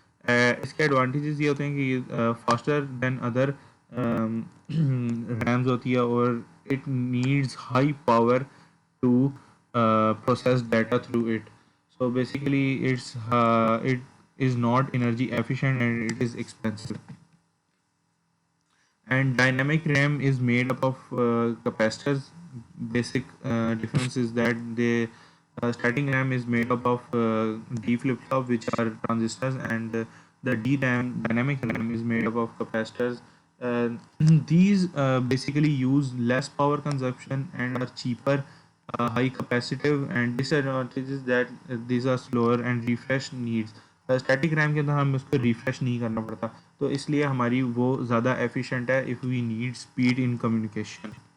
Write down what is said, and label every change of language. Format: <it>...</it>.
<ur>اس کے ایڈوانٹیجز یہ ہوتے ہیں کہ یہ</ur> <en>faster than other RAMs</en> <ur>ہوتی ہے, اور</ur> <en>It needs high power to process data through it. So basically it is not energy efficient and it is expensive. And dynamic RAM is made up of capacitors. Basic difference is that the static RAM is made up of D flip flop, which are transistors, and the DRAM, dynamic RAM, is made up of capacitors. Uh, these basically use less power consumption and are cheaper, high capacitive, and disadvantages that these are slower and refresh needs.</en> <ur>Static RAM کے اندر ہم اس کو refresh نہیں کرنا پڑتا, تو اس لیے ہماری وہ زیادہ ایفیشینٹ ہے</ur> <en>If we need speed in communication.</en>